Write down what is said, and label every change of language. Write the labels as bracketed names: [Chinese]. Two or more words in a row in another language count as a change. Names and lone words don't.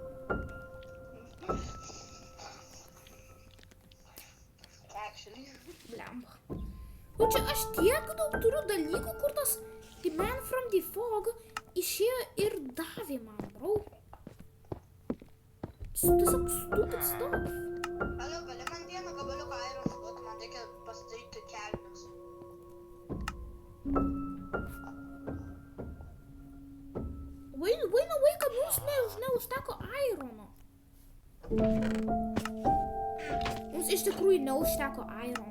[Lithuanian] Actually. Blemba. O čia aš tiek daug turiu dalykų, kur tas The Man from the Fog išėjo ir davė man, bro. Tiesiog [English] stupid stuff. [Lithuanian] Alio, gali man vieną gabaliuką iron duoti, man reikia pasidaryti kelnes. Vai, kad mums neužteko irono. Mums iš tikrųjų neužteko irono.